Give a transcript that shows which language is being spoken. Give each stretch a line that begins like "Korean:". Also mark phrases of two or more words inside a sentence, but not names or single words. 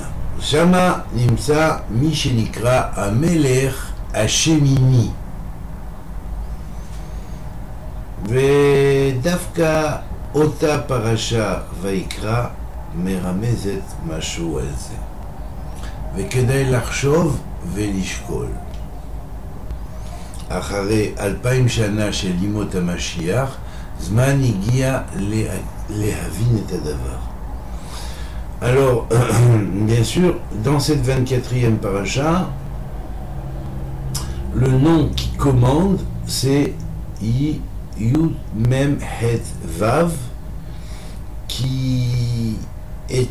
Hebrew: שמה נמצא מי שנקרא המלך השמיני, ודווקא אותה פרשה ויקרא מרמזת משהו על זה, וכדאי לחשוב ולשקול. אחרי 2000 שנה של ימות המשיח, זמן הגיע להבין את הדבר.
French: Alors, bien sûr, dans cette 24e paracha, le nom qui commande, c'est
Hebrew: יוד מם חית וו,
French: qui est